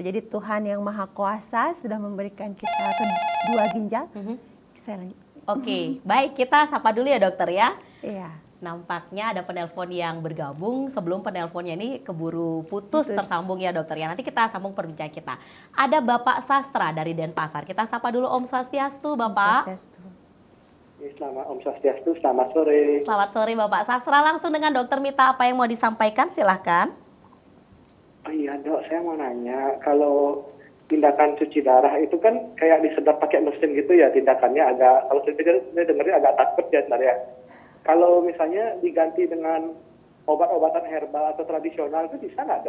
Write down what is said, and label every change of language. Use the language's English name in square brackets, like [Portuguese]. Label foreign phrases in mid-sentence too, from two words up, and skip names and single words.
[Indonesian] Jadi Tuhan yang Maha Kuasa sudah memberikan kita kedua ginjal. Saya lanjut. Oke, baik, kita sapa dulu ya dokter ya. Iya. Nampaknya ada penelpon yang bergabung. Sebelum penelponnya ini keburu putus tersambung ya dokter ya. Nanti kita sambung perbincangan kita. Ada Bapak Sastra dari Denpasar. Kita sapa dulu. [Sanskrit] Om Swastiastu [Indonesian] Bapak. [Sanskrit] Om Swastiastu. Om Swastiastu, [Indonesian] selamat sore. Selamat sore Bapak Sastra. Langsung dengan Dokter Mita, apa yang mau disampaikan? Silahkan. Oh iya dok, saya mau nanya, kalau tindakan cuci darah itu kan kayak disedot pakai mesin gitu ya tindakannya, agak, kalau saya dengarnya agak takut ya sebenarnya. Kalau misalnya diganti dengan obat-obatan herbal atau tradisional itu bisa nggak dok?